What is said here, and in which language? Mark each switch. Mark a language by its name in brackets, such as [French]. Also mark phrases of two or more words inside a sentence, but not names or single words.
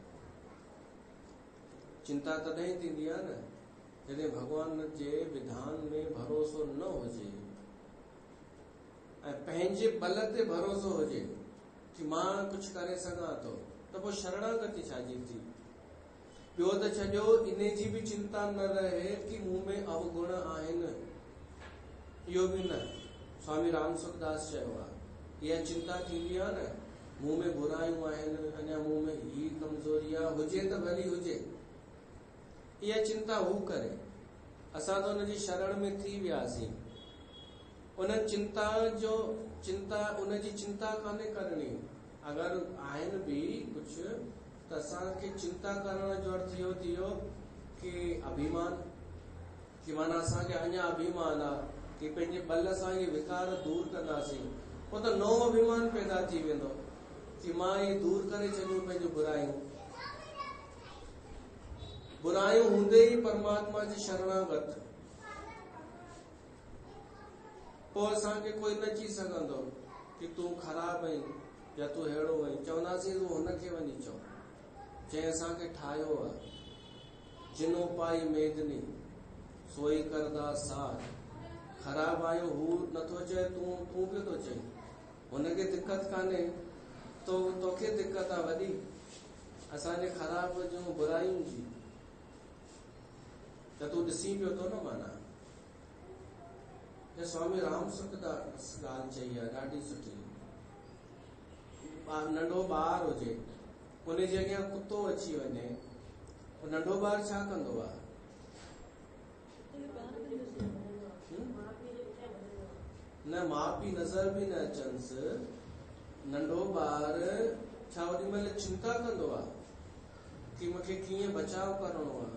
[Sindhi] चिंता तॾहिं थींदी आहे न जॾहिं भगवान जे विधान में भरोसो न हुजे ऐं पंहिंजे बल ते भरोसो हुजे कि मां कुछ करे सघां थो, त पोइ शरणागति छाजी थी। ॿियो त छॾियो इन जी बि चिंता न रहे कि मूं में अवगुण आहिनि, इहो बि न। स्वामी राम सुखदास चयो आहे इहा चिंता थींदी आहे न, मूं में बुरायूं आहिनि, अञा मूं में ही कमज़ोरी आहे, हुजे त भली हुजे, इहा चिंता हू करे। असां त हुनजी शरण में थी वियासीं। उन चिंता उनजी चिंता कान्हे करणी। अगरि आहिनि बि कुझु त असांखे चिंता करण जो अर्थ इहो थी वियो कि अभिमान, कि माना असांखे अञा अभिमान आहे कि पंहिंजे बल सां इहे विकार दूर कंदासीं, पोइ त नओं अभिमान पैदा थी वेंदो कि मां इहे दूर करे छॾियूं पंहिंजूं बुरायूं हूंदे ई परमात्मा जी शरणागत, पोइ असांखे कोई न चई सघंदो कि तूं ख़राब आहीं या तूं अहिड़ो आहीं। चवंदासीं तूं हुनखे वञी चओ जंहिं असांखे ठाहियो आहे। [Punjabi] जिनो पाई मेदनी सोई करदा साथ, [Sindhi] ख़राब आहियो हू नथो चए, तूं पियो थो चई। हुनखे दिक़त कान्हे, तोखे दिक़त आहे वॾी असांजे ख़राब जूं बुरायुनि जी, त तूं ॾिसी पियो थो न। माना स्वामी राम सुखदास ॻाल्हि चई आहे ॾाढी सुठी। नंढो ॿार हुजे, उनजे अॻियां कुतो अची वञे, नंढो ॿार छा कंदो आहे? न माउ पीउ नज़र बि न अचनिसि, नंढो ॿार छा ओॾी महिल चिंता कंदो आहे कि मूंखे कीअं बचाव करणो आहे?